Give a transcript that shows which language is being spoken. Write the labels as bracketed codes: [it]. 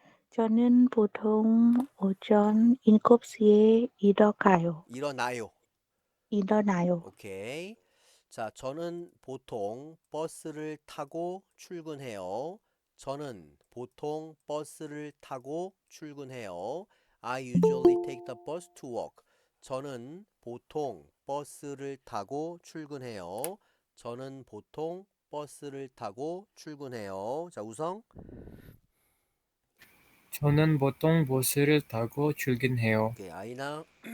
[ko] 저는 보통 오전 7시에 일어나요. 일어나요. 오케이. 자, 저는 보통 버스를 타고 출근해요. 저는 보통 버스를 타고 출근해요. [en] I usually take the bus to work. [ko] 저는 보통 버스를 타고 출근해요. 저는 보통 버스를 타고 출근해요. 자, 우성. 저는 보통 버스를 타고 출근해요. 오케이. 아이나.